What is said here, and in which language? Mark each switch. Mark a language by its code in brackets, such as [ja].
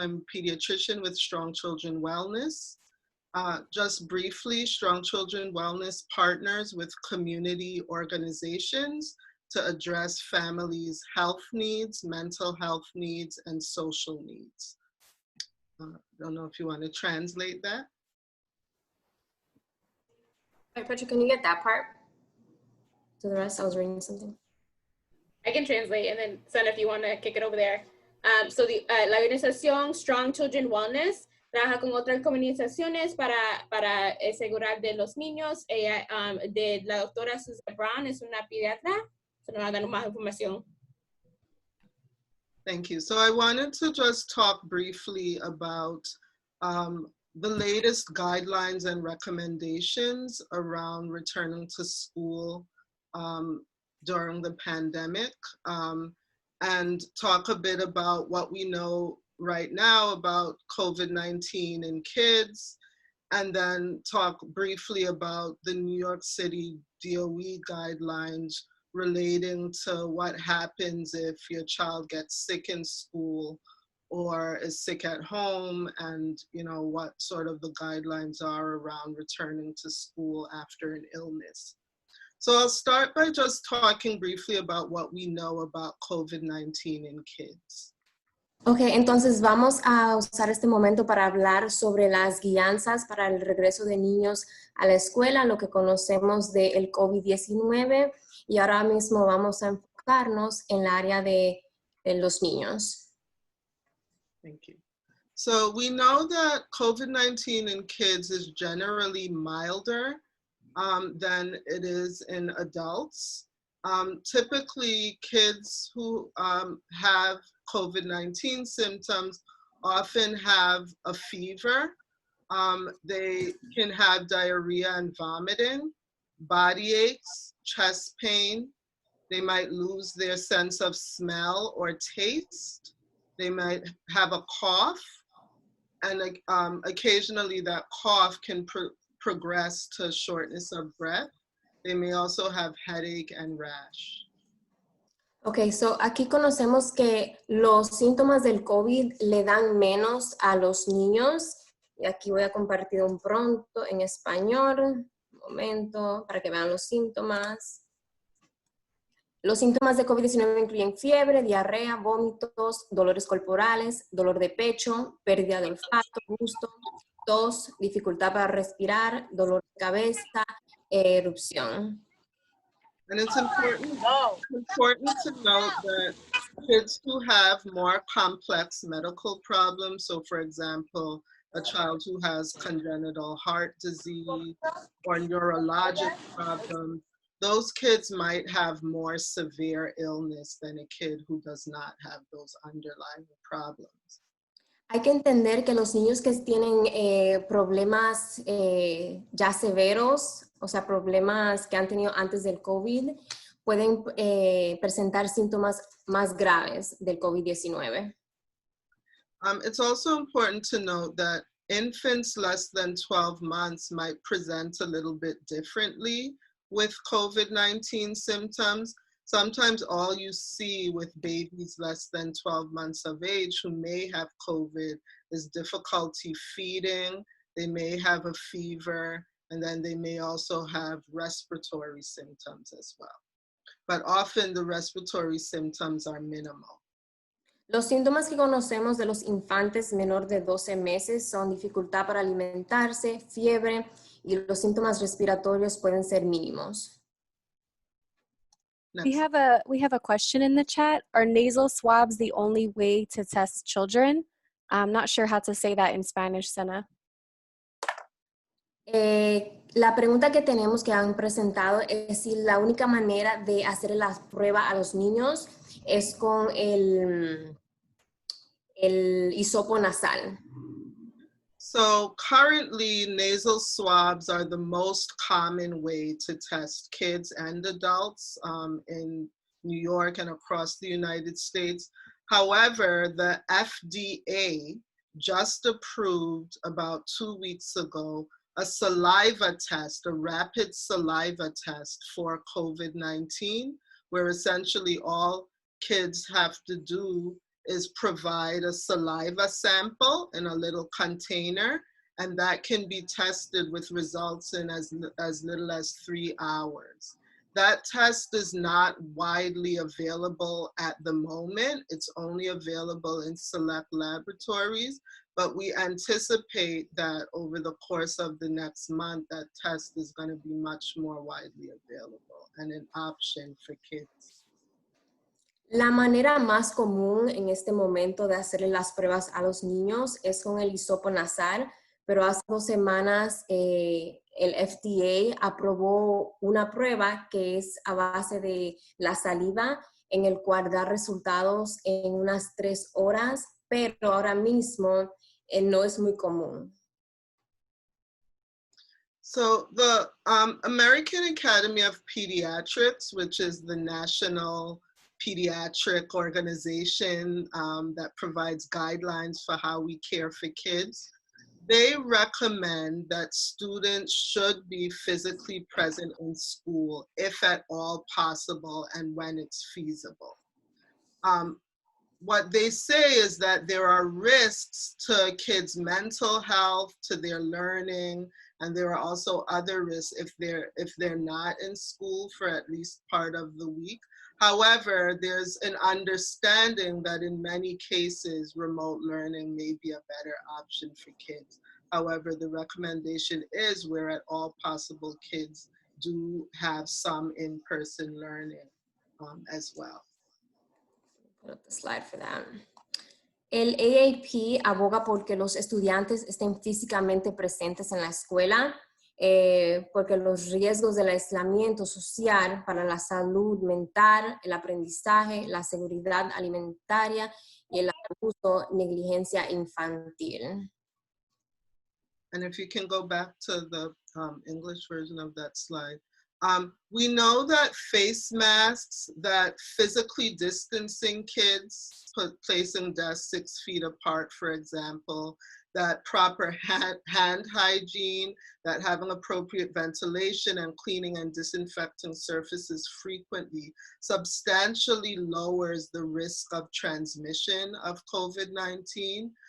[en] I'm a pediatrician with Strong Children Wellness. Just briefly, Strong Children Wellness partners with community organizations to address families' health needs, mental health needs, and social needs. Don't know if you want to translate that. Hey, Petra, can you get that part? To the rest, I was reading something. I can translate, and then Son, if you want to kick it over there. [es] So la organización Strong Children Wellness trabaja con otras comunicaciones para asegurar de los niños. Ella, de la doctora Suzette Brown, es una pediatra. So nos va a dar más información. [en] Thank you. So I wanted to just talk briefly about the latest guidelines and recommendations around returning to school during the pandemic, and talk a bit about what we know right now about COVID-19 in kids, and then talk briefly about the New York City DOE guidelines relating to what happens if your child gets sick in school or is sick at home, and what sort of the guidelines are around returning to school after an illness. So I'll start by just talking briefly about what we know about COVID-19 in kids. [es] Ok, entonces vamos a usar este momento para hablar sobre las guianzas para el regreso de niños a la escuela, lo que conocemos del COVID-19, y ahora mismo vamos a enfocarnos en el área de los niños. [en] Thank you. So we know that COVID-19 in kids is generally milder than it is in adults. Typically, kids who have COVID-19 symptoms often have a fever. They can have diarrhea and vomiting, body aches, chest pain. They might lose their sense of smell or taste. They might have a cough, and occasionally that cough can progress to shortness of breath. They may also have headache and rash. [es] Ok, so aquí conocemos que los síntomas del COVID le dan menos a los niños. Y aquí voy a compartir un pronto en español. Un momento, para que vean los síntomas. Los síntomas de COVID-19 incluyen fiebre, diarrea, vómitos, dolores corporales, dolor de pecho, pérdida de olfato, gusto, tos, dificultad para respirar, dolor de cabeza, erupción. [en] And it's important to note that kids who have more complex medical problems, so for example, a child who has congenital heart disease or neurologic problems, those kids might have more severe illness than a kid who does not have those underlying problems. [es] Hay que entender que los niños que tienen problemas ya severos, o sea, problemas que han tenido antes del COVID, pueden presentar síntomas más graves del COVID-19. [en] It's also important to note that infants less than 12 months might present a little bit differently with COVID-19 symptoms. Sometimes all you see with babies less than 12 months of age who may have COVID is difficulty feeding, they may have a fever, and then they may also have respiratory symptoms as well. But often the respiratory symptoms are minimal. [es] Los síntomas que conocemos de los infantes menor de 12 meses son dificultad para alimentarse, fiebre, y los síntomas respiratorios pueden ser mínimos. [en] We have a question in the chat. Are nasal swabs the only way to test children? I'm not sure how to say that in Spanish, Sena. [es] La pregunta que tenemos que han presentado es si la única manera de hacer la prueba a los niños es con el hisopo nasal. [en] So currently, nasal swabs are the most common way to test kids and adults in New York and across the United States. However, the FDA just approved about 2 weeks ago a saliva test, a rapid saliva test for COVID-19, where essentially all kids have to do is provide a saliva sample in a little container, and that can be tested with results in as little as 3 hours. That test is not widely available at the moment. It's only available in select laboratories, but we anticipate that over the course of the next month, that test is going to be much more widely available and an option for kids. [es] La manera más común en este momento de hacerle las pruebas a los niños es con el hisopo nasal, pero hace 2 semanas el FDA aprobó una prueba que es a base de la saliva, en el cual da resultados en unas 3 horas, pero ahora mismo no es muy común. [en] So the American Academy of Pediatrics, which is the national pediatric organization that provides guidelines for how we care for kids, they recommend that students should be physically present in school if at all possible and when it's feasible. What they say is that there are risks to kids' mental health, to their learning, and there are also other risks if they're not in school for at least part of the week. However, there's an understanding that in many cases, remote learning may be a better option for kids. However, the recommendation is where at all possible kids do have some in-person learning as well. Put up the slide for that. [es] El AAP aboga porque los estudiantes estén físicamente presentes en la escuela, porque los riesgos del aislamiento social para la salud mental, el aprendizaje, la seguridad alimentaria y el abuso, negligencia infantil. [en] And if you can go back to the English version of that slide. We know that face masks, that physically distancing kids, placing desks 6 feet apart, for example, that proper hand hygiene, that having appropriate ventilation and cleaning and disinfecting surfaces frequently substantially lowers the risk of transmission of COVID-19.